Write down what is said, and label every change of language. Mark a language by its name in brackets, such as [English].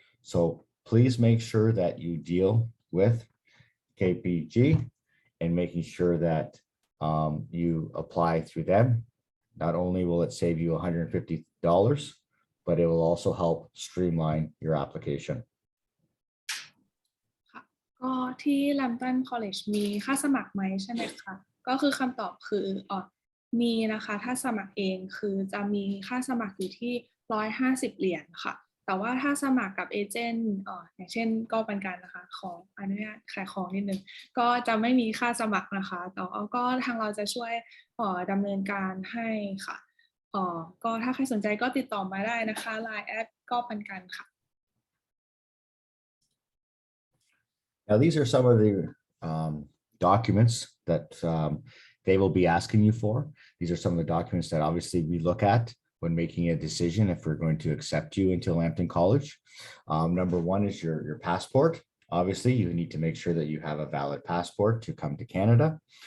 [English] So please make sure that you deal with KPG and making sure that you apply through them. Not only will it save you $150, but it will also help streamline your application. [Thai] ก็ที่ Lambton College มีค่าสมัครไหมใช่ไหมคะก็คือคำตอบคือ มีนะคะถ้าสมัครเองคือจะมีค่าสมัครอยู่ที่150 เหรียญค่ะแต่ว่าถ้าสมัครกับเอเจนต์อย่างเช่นก็เป็นการนะคะขออนุญาตขายของนิดนึงก็จะไม่มีค่าสมัครนะคะแต่ก็ทางเราจะช่วยดำเนินการให้ค่ะก็ถ้าใครสนใจก็ติดต่อมาได้นะคะ Line แอดก็เป็นการค่ะ [English] Now, these are some of the documents that they will be asking you for. These are some of the documents that obviously we look at when making a decision if we're going to accept you into Lambton College. Number one is your passport. Obviously, you need to make sure that you have a valid passport to come to Canada.